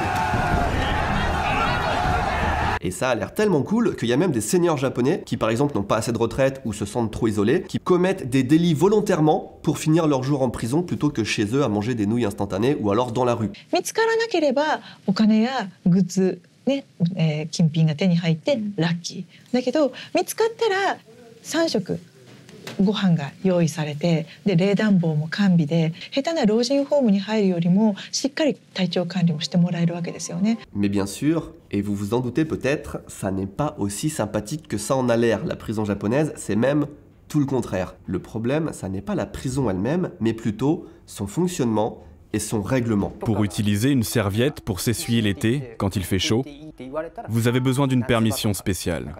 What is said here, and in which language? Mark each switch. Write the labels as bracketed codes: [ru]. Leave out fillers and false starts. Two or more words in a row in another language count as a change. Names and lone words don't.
[fr] Et ça a l'air tellement cool qu'il y a même des seniors japonais qui par exemple n'ont pas assez de retraite ou se sentent trop isolés, qui commettent des délits volontairement pour finir leur jour en prison plutôt que chez eux à manger des nouilles instantanées ou alors dans la rue. [ja] ね、金品が手に入ってラッキー。だけど見つかったら3食ご飯が用意されて、で冷暖房も完備で、下手な老人ホームに入るよりもしっかり体調管理もしてもらえるわけですよね。 [fr] Mais bien sûr, et vous vous en doutez peut-être, ça n'est pas aussi sympathique que ça en a l'air. La prison japonaise, c'est même tout le contraire. Le problème, ça n'est pas la prison elle-même, mais plutôt son fonctionnement et son règlement. Pour utiliser une serviette pour s'essuyer l'été, quand il fait chaud, vous avez besoin d'une permission spéciale.